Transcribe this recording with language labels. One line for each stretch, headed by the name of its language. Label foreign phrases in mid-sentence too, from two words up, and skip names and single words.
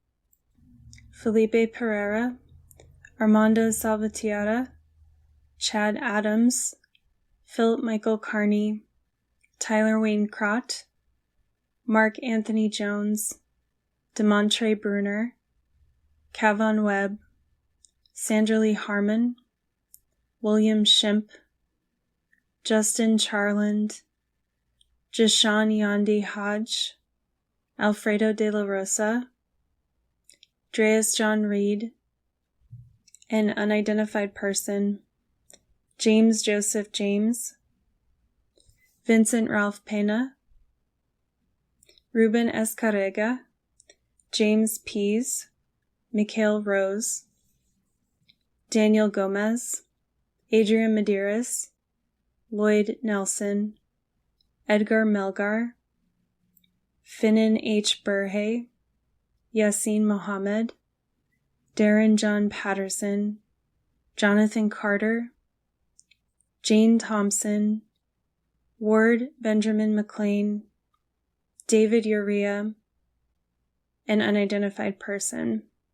English: Felipe Pereira, Armando Salvatierra, Chad Adams, Philip Michael Carney, Tyler Wayne Crott, Mark Anthony Jones, DeMontre Bruner, Kavon Webb, Sandra Lee Harmon, William Shimp, Justin Charland, Jashawn Yandi Hodge, Alfredo de la Rosa, Dreas John Reed, an unidentified person, James Joseph James, Vincent Ralph Pena, Ruben Escarrega, James Pease, Mikhail Rose, Daniel Gomez, Adrian Medeiros, Lloyd Nelson, Edgar Melgar, Finan H. Burhay, Yassine Mohammed, Darren John Patterson, Jonathan Carter, Jane Thompson, Ward Benjamin McLean, David Urea, an unidentified person,